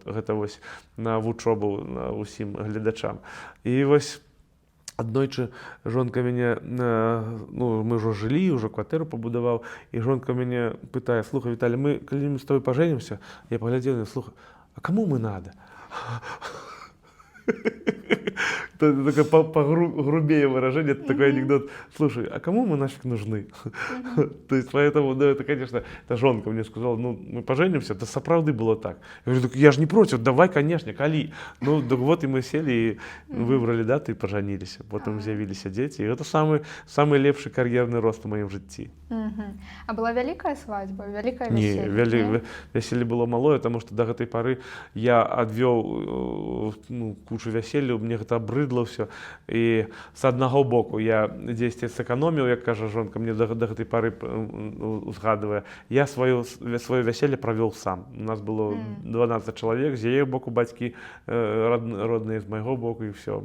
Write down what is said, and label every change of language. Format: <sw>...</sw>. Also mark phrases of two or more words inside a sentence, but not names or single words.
<be>Гэта вось на вучобу усім гледачам. І вось аднойчы жонка мяне, ну, мы ўжо жылі, ўжо кватэру пабудаваў, і жонка мяне пытае: слухай, Віталій, мы калі мы з тобой пажэнімся, я паглядзеў, слухай, а каму мы надо?</be> <ru>Это такое погрубее выражение, это такой анекдот. Слушай, а кому мы нафиг нужны? То есть, поэтому, да, это, конечно, это жонка мне сказала, ну, мы поженимся, это</ru> <be>сапраўды было так.</be> <ru>Я говорю, я же не против, давай, конечно, калі. Ну, так вот, и мы сели, и выбрали дату, и поженились. Потом з'явіліся дети, и это самый лепший карьерный рост в моем житті.</ru> <be>А была вялікая свадьба, вялікае</be> <ru>веселье? Не, веселье было малое, потому что до</ru> <be>гэтай пары я адвёў, ну, кучу вяселля, мне гэта абрыдла. быдла ўсё. І з аднаго боку я дзесьці сэканоміў, як кажа жонка, мне да гэтай пары узгадвае. Я сваё вяселле правёў сам. У нас было 12 чалавек, з яе боку бацькі родныя, з майго боку, і ўсё.</be>